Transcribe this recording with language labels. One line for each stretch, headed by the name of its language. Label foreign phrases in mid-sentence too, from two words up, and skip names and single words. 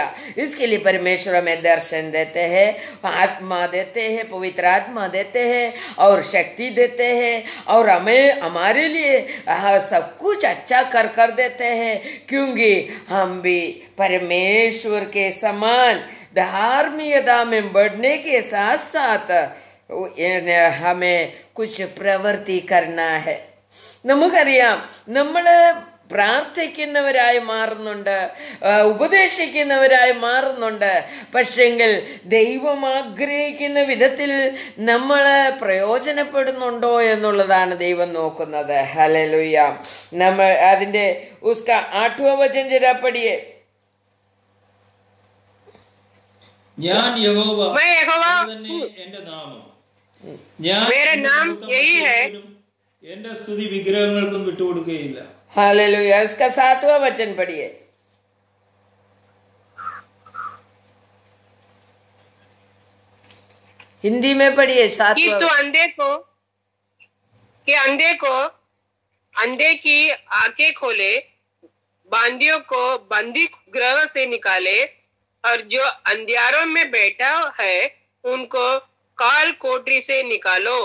Hindi: इसके लिए परमेश्वर हमें दर्शन देते हैं, आत्मा देते हैं, पवित्र आत्मा देते हैं और शक्ति देते हैं और हमें हमारे लिए सब कुछ अच्छा कर देते हैं, क्योंकि हम भी परमेश्वर के समान धार्मिकता में बढ़ने के साथ साथ हमें कुछ പ്രവൃത്തി करना है.
Malayalam: നമുക്കറിയാം, നമ്മൾ പ്രാർത്ഥിക്കുന്നവരായി മാറുന്നുണ്ട്, ഉപദേശിക്കുന്നവരായി മാറുന്നുണ്ട്. പക്ഷെങ്കിൽ ദൈവം ആഗ്രഹിക്കുന്ന വിധത്തിൽ നമ്മൾ പ്രയോജനപ്പെടുന്നുണ്ടോ എന്നുള്ളതാണ് ദൈവം നോക്കുന്നത്. ഹല്ലേലൂയ. നമ്മൾ അതിന്റെ
Hindi: उसका 8वां वचन जरा पढ़िए.
Malayalam: ഞാൻ യഹോവ,
Hindi: मैं यहोवा
Malayalam: തന്നെ എന്റെ നാമം.
Hindi: मेरा नाम यही है.
Malayalam: എന്റെ സ്തുതി വിഗ്രഹങ്ങൾക്കും വിട്ടുകൊടുക്കുകയില്ല.
Hindi: हालेलुया. इसका 7वां वचन पढ़िए. हिंदी में पढ़िए. 7वां. तो अंधे की आंखें खोले, बांदियों को बंदी गृह से निकाले, और जो अंधियारों में बैठा है उनको काल कोठरी से निकालो.